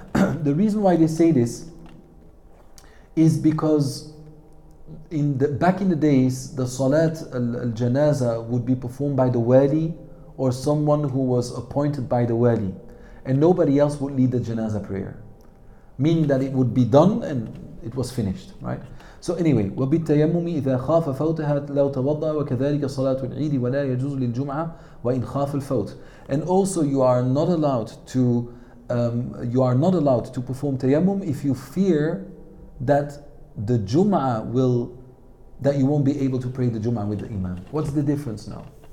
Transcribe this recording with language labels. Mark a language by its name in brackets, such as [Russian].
[English] The reason why they say this is because back in the days, the salat al-janaza would be performed by the wali or someone who was appointed by the wali, and nobody else would lead the janaza prayer, meaning that it would be done and it was finished, right? So anyway, [Arabic] وَبِالتَّيَمُّمِ إِذَا خَافَ فَوْتَهَا لَوْ تَوَضَّأَ وَكَذَلِكَ صَلَاةُ الْعِيدِ وَلَا يَجُوزُ لِلْجُمْعَةِ وَإِنْ خَافَ الْفَوْتِ. [English] And also you are not allowed to perform tayammum if you fear that the Jum'ah that you won't be able to pray the Jum'ah with the Imam. What's the difference now?